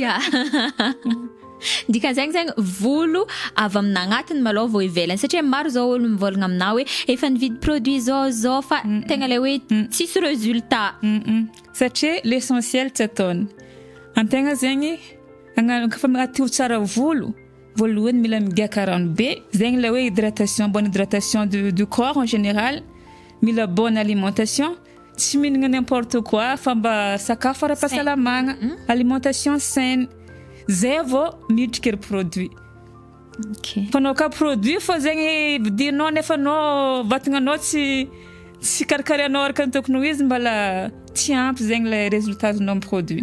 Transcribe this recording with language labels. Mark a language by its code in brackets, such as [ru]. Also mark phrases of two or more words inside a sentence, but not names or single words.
[mg] Dikan'zegny zegny volo avy amin'agnatiny malôha vao ivelany satria maro zao olo mivolagna aminao hoe efa nividy produit zao fa tegna le hoe tsisy résultat. Satria l'essentiel tsy ataony antegna zegny kafa madio tsara volo voalohany mila migaka rano be zegny le hoe [fr] hydratation, bonne hydratation du corps en général, [mg] mila [fr] bonne alimentation [mg] tsy mihinagna [fr] n'importe quoi [mg] fa mba sakafo ara-pahasalamagna [fr] alimentation saine [mg] zay vao miditra kery produit. Fanao ka produit fô zegny vidinao nefa anao vatagnanao tsy karakarianao araka ny tokony ho izy mbala tsy ampy zegny le résultat azonao amin'ny produit.